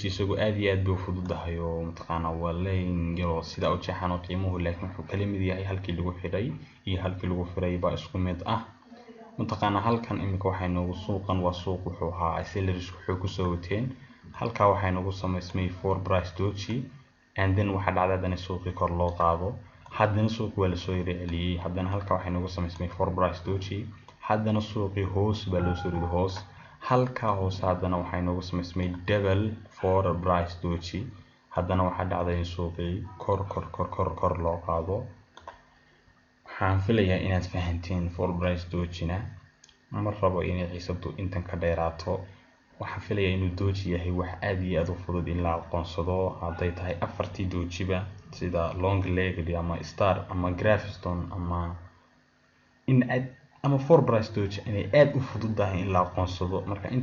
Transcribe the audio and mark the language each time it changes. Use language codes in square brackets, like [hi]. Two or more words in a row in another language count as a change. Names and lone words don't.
[so] isagoo aad iyo aad buu fududahay oo mataqaanaa waa leen yaro sida u jeexan oo qiimuhu laakiin wuxuu kala mid yahay halkii lagu xidhay iyo halkii lagu furay baa isku mid ah mataqaanaa. halkan imika waxay noogu suuqan waa suuq wuxuu ahaa sellers wuxuu ku soo wateen. halka waxay noogu samaysmay [en] for price doji and then [so] waxa dhacday haddana suuqii kor loo qaado. haddana suuq waa la soo yiri celiyay. haddana halka waxay noogu samaysmay [en] for price doji. [so] haddana suuqii hoos baa loo soo riday hoos. halka hoos haddana waxay noogu samaysmay [en] double for price doji. [so] haddana waxa dhacday in suuqii kor loo qaado. waxaan filayaa inaad fahanteen [en] for price dojina. [so] ma rabo inay xiisadu intan ka dheeraato. waxaan filayaa inuu doji yahay wax aad iyo aad u fudud in la aqoonsado hadday tahay afartii dojiba sida [en] long legged [so] ama star ama Gravestone ama [en] for price doji [so] inay aad u fududahay in la aqoonsado.